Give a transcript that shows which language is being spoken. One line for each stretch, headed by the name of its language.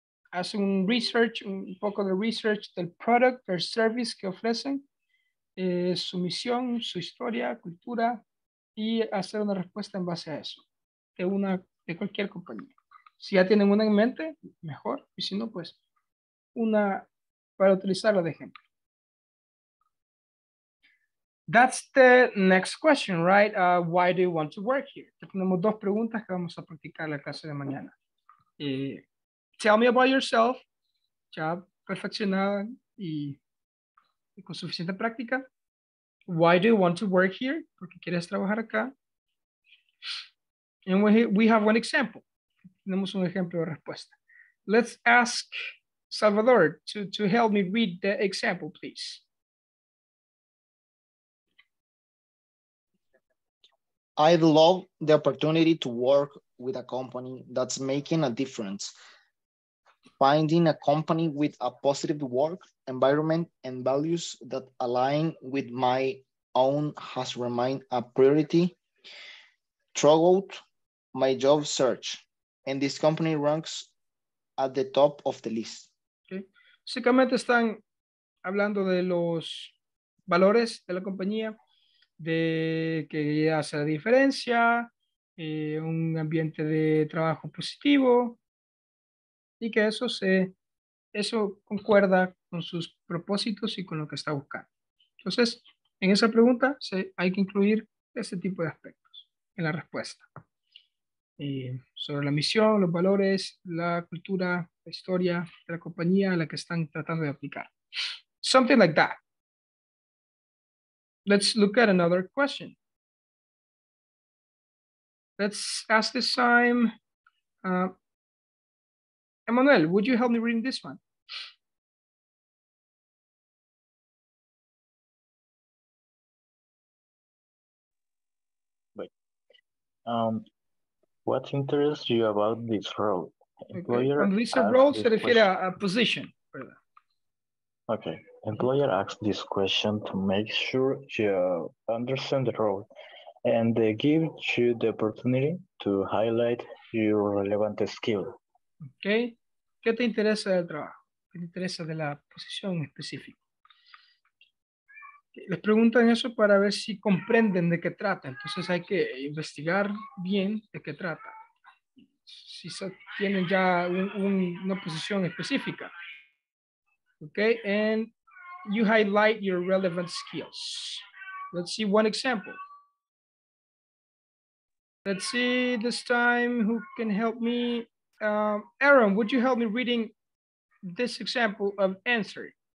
Spanish: Hacen un research, un poco de research del product o service que ofrecen, su misión, su historia, cultura, y hacer una respuesta en base a eso, de cualquier compañía. Si ya tienen una en mente, mejor, y si no, pues una para utilizarla de ejemplo.
English: That's the next question, right? Why do you want to work here?
Spanish: Tenemos dos preguntas que vamos a practicar en la clase de mañana.
English: Tell me about yourself,
Spanish: ya perfeccionada y con suficiente práctica.
English: Why do you want to work here?
Spanish: Porque quieres trabajar acá.
English: And we have one example.
Spanish: Tenemos un ejemplo de respuesta.
English: Let's ask Salvador to help me read the example, please. I'd love the opportunity to work with a company that's making a difference. Finding a company with a positive work environment and values that align with my own has remained a priority throughout my job search, and this company ranks at the top of the list. Okay.
Spanish: Básicamente están hablando de los valores de la compañía, de que hace la diferencia, un ambiente de trabajo positivo y que eso concuerda con sus propósitos y con lo que está buscando. Entonces, en esa pregunta hay que incluir ese tipo de aspectos en la respuesta. Sobre la misión, los valores, la cultura, la historia de la compañía a la que están tratando de aplicar.
English: Something like that. Let's look at another question. Let's ask this time, Emmanuel, would you help me reading this one? Wait. What interests you about this role? Okay.
Spanish: Cuando dice role se refiere a position, ¿verdad?
English: Okay. Employer asks this question to make sure you understand the role and they give you the opportunity to highlight your relevant skill. Okay.
Spanish: ¿Qué te interesa del trabajo? ¿Qué te interesa de la posición específica? Les preguntan eso para ver si comprenden de qué trata. Entonces hay que investigar bien de qué trata. Si tienen ya una posición específica.
English: Okay, and you highlight your relevant skills. Let's see one example. Let's see this time who can help me. Aaron, would you help me reading this example of answer?